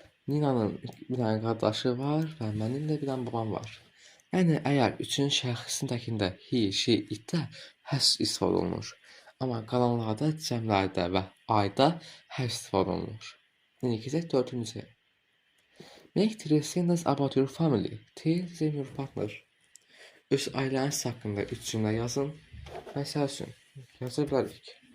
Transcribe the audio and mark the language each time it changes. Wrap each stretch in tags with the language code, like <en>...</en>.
<az>Nina'nın bir dənə qardaşı var və mənim də bir dənə babam var. Yəni əgər 3-cü şəxsindəkində he, she, itdə has istifadə olunur. Amma qalanlarda cəmlərdə və ayda has istifadə olunur. İndi keçək 4-cüyə.</az> <en>Make 3 sentences about your family. Tell them your partner.</en> <az>Öz ailəniz haqqında 3 cümlə yazın. Məsəl üçün, yaza bilərik.</az>